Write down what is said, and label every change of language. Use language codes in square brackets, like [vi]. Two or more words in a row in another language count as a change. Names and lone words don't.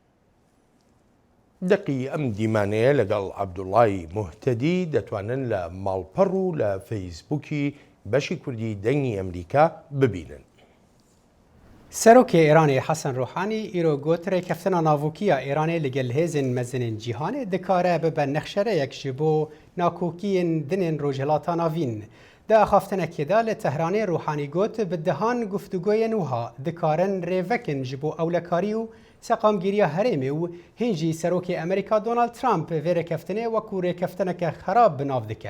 [ckb] دقی ئەم دیمانەیە لەگەڵ عەبدوڵڵای موحتەدی دەتوانن لە ماڵپەڕ و لە فەیسبووکی بەشی کوردی دەنگی ئەمریکا ببینن. [ku] سەرۆکی ئێرانی حەسەن ڕۆحانی ئیرۆ گوترێ کەفتنە ناووکیە ئێرانê li gel hêzên mezinên cîhanê dikare bibe nexşereyek ji bo nakokiyên dinên rojhilata navîn. Di axaftinekê de li Tehranê Rouhanî got bi dihan guftûgoyên wiha dikarin rêvekin ji bo ewlekarî û seqamgiriya herêmê û hîn jî serokê Amerîka Donald Trump vê rêkeftinê wekû rêkeftineke xerab binav dike.